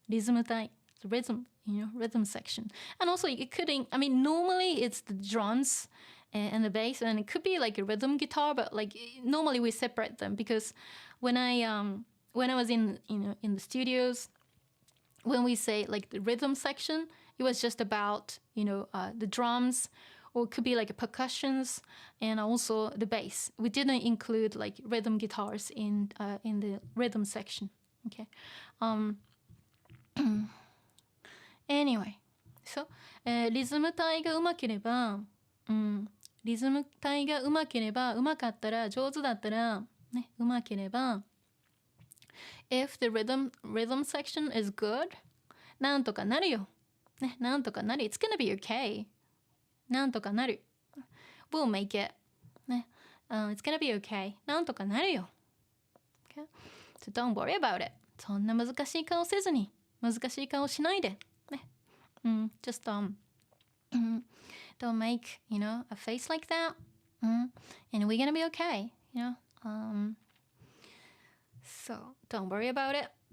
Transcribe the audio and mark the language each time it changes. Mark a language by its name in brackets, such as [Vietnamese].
[English] リズム体 the rhythm, rhythm section. And also it could, normally it's the drums and the bass, and it could be like a rhythm guitar, but like normally we separate them because when I was in the studios, when we say like the rhythm section, it was just about the drums, or it could be like percussions and also the bass. We didn't include like rhythm guitars in the rhythm section. Okay. [Japanese] Anyway, so リズム体がうまければ、リズム体がうまければ、うまかったら、上手だったら、うまければ、 [English] if the rhythm section is good, [Japanese] なんとかなるよ。なんとかなる。 [English] It's gonna be okay. なんとかなる。We'll make it. It's gonna be okay. [Japanese] なんとかなるよ。 [English] Okay? So don't worry about it. [Japanese] そんな難しい顔せずに、難しい顔しないで。 [English] Just don't make, a face like that. And we're gonna be okay, So don't worry about it.